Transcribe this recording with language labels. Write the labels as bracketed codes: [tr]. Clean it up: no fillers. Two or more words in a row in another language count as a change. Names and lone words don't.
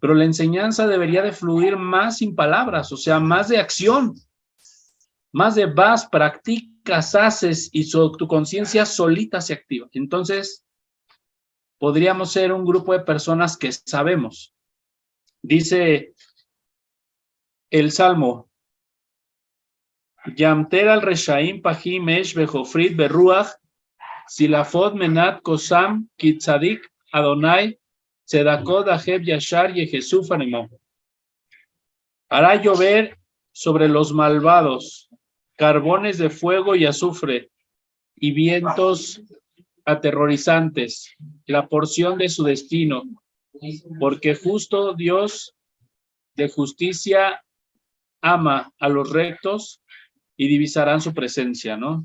[es] pero la enseñanza debería de fluir más sin palabras, o sea, más de acción, más de vas, practicas, haces y tu conciencia solita se activa. Entonces, podríamos ser un grupo de personas que sabemos. Dice el Salmo, [he] ימטר על רשעים פחים אש וגפרית ורוח זלעפות מנת כוסם כי צדיק יהוה צדקות אהב ישר יחזו פנימו. [es] Hará llover sobre los malvados carbones de fuego y azufre y vientos aterrorizantes, la porción de su destino, porque justo Dios de justicia ama a los rectos y divisarán su presencia, ¿no?